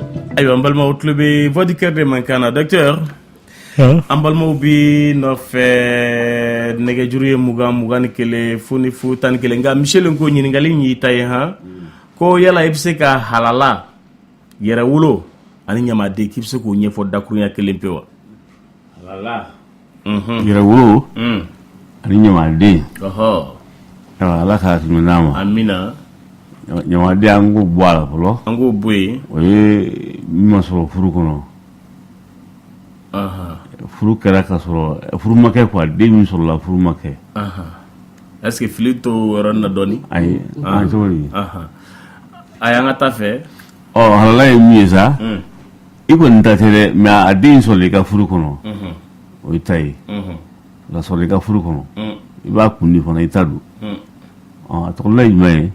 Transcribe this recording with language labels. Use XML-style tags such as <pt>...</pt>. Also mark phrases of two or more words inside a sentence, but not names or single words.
<bm>ayiwa an balimaw tulo bɛ</bm> <fr>voix du cœur</fr> <bm>de Mankana docteur an balimaw bi nɔfɛ nɛgɛjuru ye 20 ni 1 fo ni 11 nka Michel ko ɲininkali in y'i ta ye han ko yala i bɛ se ka halala yɛrɛwolo ani ɲamaden k'i bɛ se k'o ɲɛfɔ dakurunya kelen pe wa halala yɛrɛwolo ani ɲamaden ala k'a tɛmɛ n'a ma amina ɲamaden an k'o bɔ a la fɔlɔ an k'o bɔ yen o ye min ma sɔrɔ furu kɔnɔ furu kɛra ka sɔrɔ furu ma kɛ quoi den min sɔrɔla furu ma kɛ</bm> <fr>est-ce que</fr> <bm>fili to yɔrɔ na dɔɔni ayi an cogo di ayi an ka taa fɛ halala ye min ye sa i kɔni ta tɛ dɛ mais a den sɔrɔ i ka furu kɔnɔ o y'i ta ye ka sɔrɔ i ka furu kɔnɔ i b'a kundi fana i ta don a tɔgɔla ye jumɛn ye</bm>